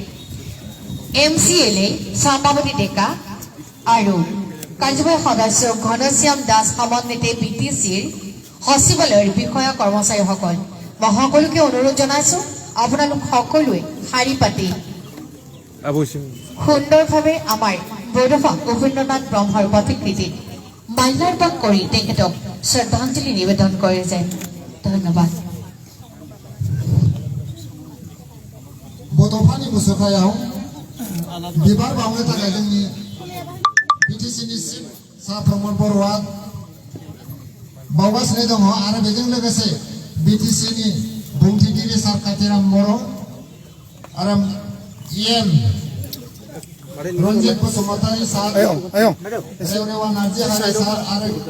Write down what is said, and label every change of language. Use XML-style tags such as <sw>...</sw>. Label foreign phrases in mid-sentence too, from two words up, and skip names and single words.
<as>MCLA সম্ভাবতী ডেকা আৰু কাৰ্যবাহী সদস্য ঘনশ্যাম দাস সমন্বিতে BTCৰ সচিবালয়ৰ বিষয়া কৰ্মচাৰীসকল, মই সকলোকে অনুৰোধ জনাইছো আপোনালোক সকলোৱে শাৰী পাতি সুন্দৰভাৱে আমাৰ বডফা উপেন্দ্ৰনাথ ব্ৰহ্মৰ প্ৰতিকৃতিত মাল্যাৰ্পণ কৰি তেখেতক শ্ৰদ্ধাঞ্জলি নিবেদন কৰে যায়। ধন্যবাদ।</as> <brx>बड'फानि मुसुखायाव बिबार बावनो थाखाय जोंनि बिटिसिनि चिफ सार प्रमोद बर'आ बावगासिनो दङ आरो बेजों लोगोसे बिटिसिनि बुंथिगिरि सार कातिराम बर' आरो EM रन्जित बसुमतारी सार, रेवरेवा नार्जीहारी सार आरो</brx>